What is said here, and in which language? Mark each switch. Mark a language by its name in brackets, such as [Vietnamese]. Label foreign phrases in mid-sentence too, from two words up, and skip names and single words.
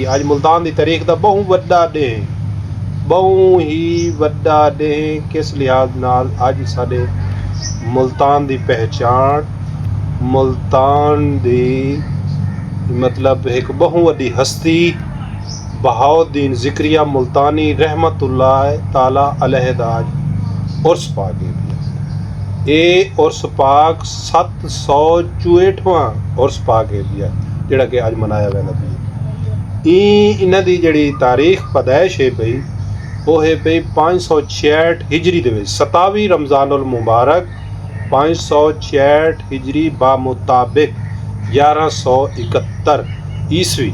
[Punjabi] اج ملتان دی تاریخ دا بہو وڈا دن، بہو ہی وڈا دن. کس لحاظ نال اج ساڈے ملتان دی پہچان، ملتان دی مطلب ایک بہو وڈی ہستی بہاؤالدین زکریا ملتانی [Arabic] رحمة الله تعالى عليه [Punjabi] دا عرس پاک ہے. یہ عرس پاک 764واں عرس پاک ہے جہڑا کہ اج منایا ویندا پیا. انہاں دی جہڑی تاریخ پیدائش ہے پئی وہ ہے پئی 566 ہجری دے وچ 27 رمضان المبارک 566 ہجری بمطابق 1171 عیسوی.